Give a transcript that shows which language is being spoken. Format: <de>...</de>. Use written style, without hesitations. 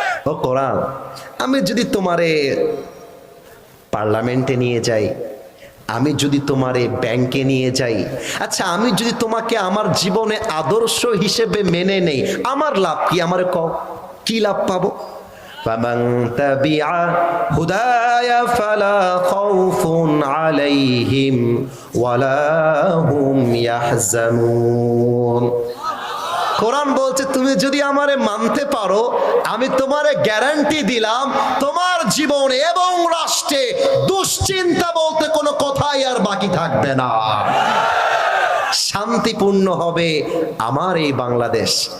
<bn>ও কোরআন, আমি যদি তোমারে পার্লামেন্টে নিয়ে যাই, আমি যদি তোমারে ব্যাংকে নিয়ে যাই, আচ্ছা আমি যদি তোমাকে আমার জীবনে আদর্শ হিসেবে মেনে নেই, আমার লাভ কি? আমারে কও কি লাভ পাবো?</bn> <ar>فمن تبع هداي فلا خوف عليهم ولا هم يحزنون।</ar> <bn>কোরআন বলছে তুমি যদি আমারে মানতে পারো আমি তোমারে গ্যারান্টি দিলাম তোমার জীবনে এবং রাষ্ট্রে দুশ্চিন্তা বলতে কোনো কথাই আর বাকি থাকবে না, শান্তিপূর্ণ হবে আমার এই বাংলাদেশ।</bn>